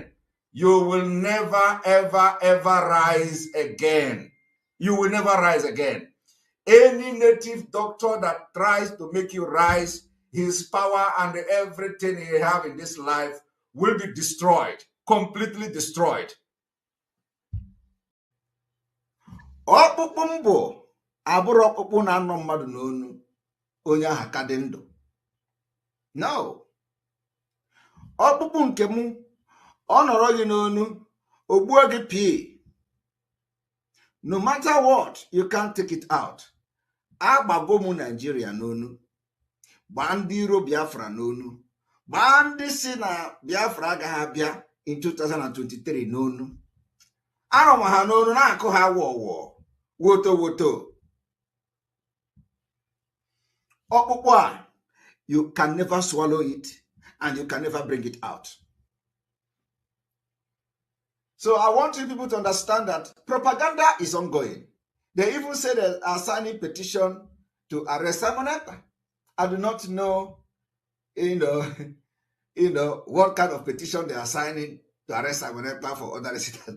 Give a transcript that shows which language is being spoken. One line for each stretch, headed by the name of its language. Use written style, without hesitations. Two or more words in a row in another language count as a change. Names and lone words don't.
English: You will never, ever, ever rise again. You will never rise again. Any native doctor that tries to make you rise, his power and everything he have in this life will be destroyed, completely destroyed.
Igbo: Ọkpụkpụ mbụ abụrụ ọkpụkpụ na anọ mmadụ n'onu onye aha ka dị ndụ.
English: No.
Igbo: Ọkpụkpụ nke mụ ọ nọrọ gị n'onu ogbuo gị pii.
English: No matter what, you can't take it out.
Igbo: Agbago mu Nigeria n'onu. Gbaa ndị iro Biafra n'onu. Gbaa ndị si na Biafra agaghị abịa in 2023 n'onu. Arụma ha n'onu na-akụ ha wọwọ. Woto woto. Ọkpụkpụ a,
English: you can never swallow it and you can never bring it out. So I want you people to understand that propaganda is ongoing. They even say they are signing petition to arrest Simon Ekpa. I do not know, what kind of petition they are signing to arrest Simon Ekpa for other reasons.